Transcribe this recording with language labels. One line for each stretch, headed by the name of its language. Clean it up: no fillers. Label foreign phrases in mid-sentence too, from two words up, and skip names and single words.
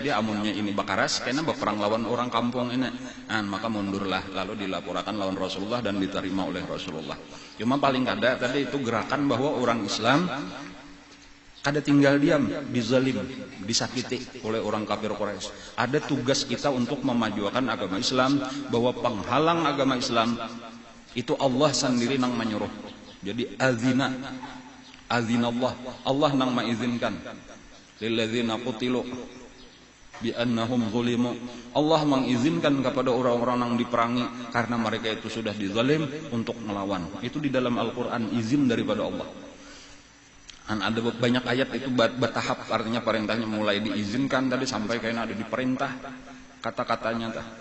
Banjar: Jadi amunnya ini bakaras karena berperang lawan orang kampung ini. Nah, maka mundurlah, lalu dilaporkan lawan Rasulullah dan diterima oleh Rasulullah.
Indonesian: Cuma paling kada tadi itu gerakan bahwa orang Islam kada tinggal diam, dizalim, disakiti oleh orang kafir Quraisy. Ada tugas kita untuk memajukan agama Islam, bahwa penghalang agama Islam itu Allah sendiri nang menyuruh. Jadi azinallah, Allah nang mengizinkan.
Arabic: Lilladzina qutilu bi annahum zulimu.
Indonesian: Allah mengizinkan kepada orang-orang yang diperangi karena mereka itu sudah dizalim untuk melawan. Itu di dalam Al-Qur'an, izin daripada Allah. Dan ada banyak ayat itu bertahap, artinya perintahnya mulai diizinkan tadi sampai kayaknya ada diperintah kata-katanya.